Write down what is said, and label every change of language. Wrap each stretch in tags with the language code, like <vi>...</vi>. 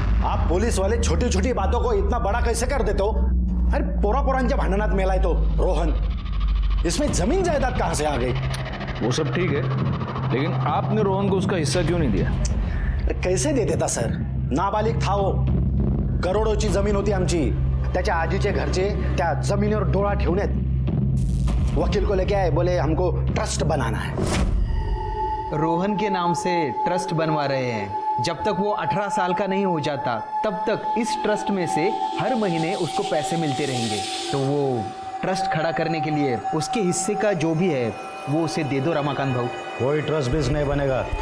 <hi>आप पुलिस वाले छोटी छोटी बातों को इतना बड़ा कैसे कर देते हो?</hi> <mr>अरे पोरांच्या भांडणात मेलाय तो रोहन,</mr> <hi>इसमें जमीन जायदाद कहां से आ गई? वो सब ठीक है, लेकिन आपने रोहन को उसका हिस्सा क्यों नहीं दिया? कैसे दे देता सर? नाबालिग था वो,</hi> <mr>करोडोची जमीन होती आमची। त्याच्या आजीचे घरचे त्या जमिनीवर डोळा ठेवण्यात</mr> <hi>वकील को लेके आए, बोले हमको ट्रस्ट बनाना है। रोहन के नाम से ट्रस्ट बनवा रहे हैं। जब तक वो 18 साल का नहीं हो जाता तब तक इस ट्रस्ट में से हर महीने उसको पैसे मिलते रहेंगे। तो वो ट्रस्ट खड़ा करने के लिए उसके हिस्से का जो भी है वो उसे दे दो रमाकांत भाऊ। कोई ट्रस्ट बिज नहीं बनेगा।</hi>